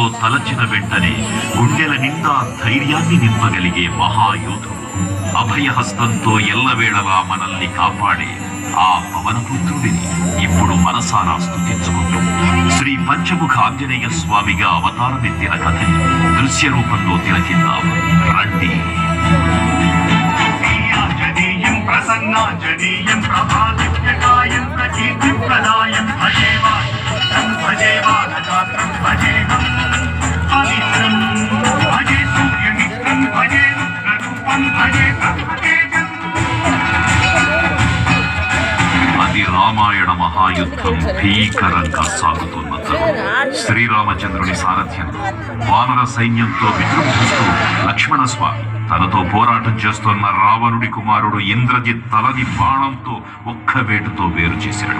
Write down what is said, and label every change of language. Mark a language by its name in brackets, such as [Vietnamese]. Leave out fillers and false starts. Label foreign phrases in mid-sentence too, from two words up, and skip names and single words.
[Telugu] తలచిన వెంటనే గుండెల నిండా ధైర్యాన్ని నింపగలిగే మహాయోధుడు అభయహస్తంతో ఎల్లవేళలా మనల్ని కాపాడే ఆ పవనపుత్రుడిని ఇప్పుడు మనసారా స్తుతించుకుంటూ శ్రీ పంచముఖ ఆంజనేయ స్వామిగా అవతారమెత్తిన కథని దృశ్య రూపంలో తిలకిద్దాం రండి. [Sanskrit] प्रसन्नाञ्जनेयं प्रभादिव्यकायं प्रकीर्तिप्रदायं भजे बालगात्रं भजेहं पवित्रं भजे सूर्यमित्रं भजे रुद्ररूपं भजे ब्रह्मतेजम्. [Telugu] అది రామాయణ మహాయుద్ధం భీకరంగా సాగుతున్న తరుణం శ్రీరామచంద్రుని సారథ్యంలో వానర సైన్యంతో విజృంభిస్తూ లక్ష్మణ స్వామి తనతో పోరాటం చేస్తున్న రావణుడి కుమారుడు ఇంద్రజిత్ తలని బాణంతో ఒక్క వేటుతో వేరు చేశాడు.